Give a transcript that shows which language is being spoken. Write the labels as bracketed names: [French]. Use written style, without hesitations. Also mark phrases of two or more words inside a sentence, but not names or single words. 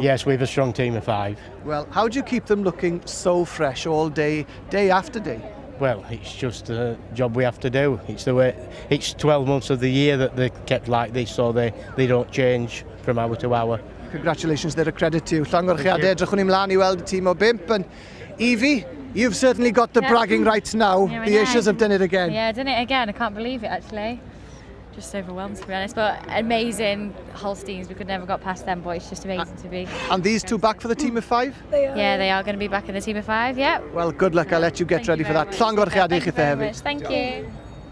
[English] Yes, we have a strong team of 5. Well, how do you keep them looking so fresh all day, day after day? Well, it's just a job we have to do. It's the way. It's 12 months of the year that they're kept like this, so they don't change from hour to hour. Congratulations, they're a credit to you. [Welsh] Llongyfarchiadau, edrychwn ni mlaen I weld y tîm o 5. [English] And Evie, you've certainly got the bragging rights now. The Ayrshires have done it again. Yeah, done it again. I can't believe it, actually. Just overwhelmed, to be honest. But amazing Holsteins. We could never got past them, but it's just amazing to be. And these two back for the team of 5? Yeah, they are going to be back in the team of 5, yeah. Well, good luck. I'll let you get ready for that. [Welsh] Llongyfarchiadau chi [English] Thank you very much. Thank you.